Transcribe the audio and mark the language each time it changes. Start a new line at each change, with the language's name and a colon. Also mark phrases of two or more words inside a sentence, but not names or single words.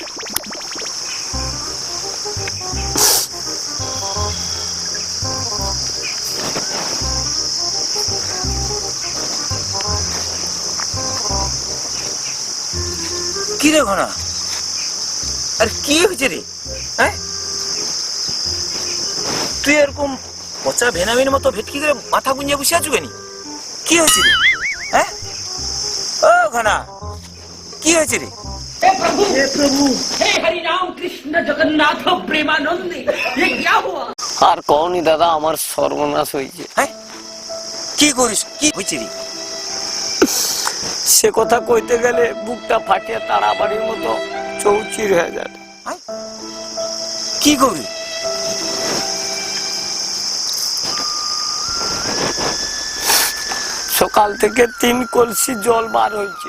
Bangla: কি রে ঘনা, আর কি হয়েছে রে? হ্যাঁ, তুই এরকম পচা ভেনামির মতো ভেটকি করে মাথা গুঞ্জে বসে আছো কেন? কি হয়েছে রে? হ্যাঁ, ও ঘনা, কি হয়েছে রে?
Hindi: हे प्रभु हे हरि राम कृष्ण जगन्नाथ प्रेमानंद ये क्या हुआ?
Bangla: আর কওনি দাদা, আমার সর্বনাশ হয়েছে। হ্যাঁ, কি করিস? কি হয়েছে রে? সে কথা কইতে গেলে বুকটা ফাটিয়ে তাড়াবাড়ির মতো চৌচির হয়ে যায়। হ্যাঁ? কি করবি? সকাল থেকে 3 কলসি জল বার হয়েছে।